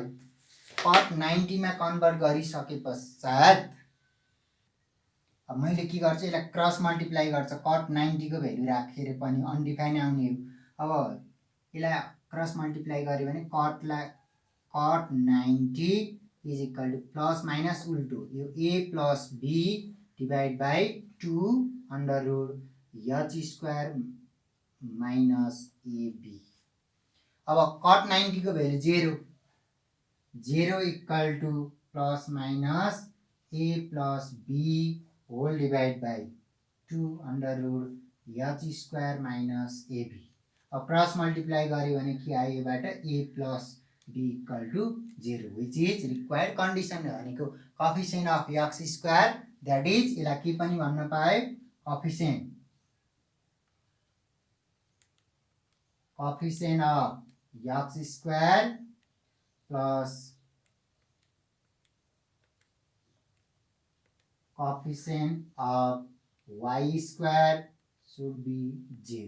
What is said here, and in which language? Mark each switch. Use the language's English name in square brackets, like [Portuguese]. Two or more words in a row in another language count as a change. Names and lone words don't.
[Nepali] कट 90 मा कन्भर्ट गरिसके पश्चात अब मैले के गर्छु, यसलाई [English] cross multiply [Nepali] गर्छ। कट 90 को भ्यालु राखेर पनि अनडिफाइन आउने हो। अब यसलाई [English] cross multiply [Nepali] गर्यो भने कट 90 इज [English] equal to plus minus [Nepali] उल्टो, यो [English] a plus b divide by 2 under root h square minus ab. [Nepali] अब कट 90 को भ्यालु [English] 0 equal to plus minus a plus b whole divide by 2 under root h square minus ab. [Nepali] अब [English] cross multiply [Nepali] गर्यो भने के आयो, योबाट [English] a plus b equal to 0 which is required condition [Nepali] भनेको [English] coefficient of x square, that is [Nepali] यसलाई के पनि भन्न पाए, [English] coefficient of x square plus coefficient of y square should be 0.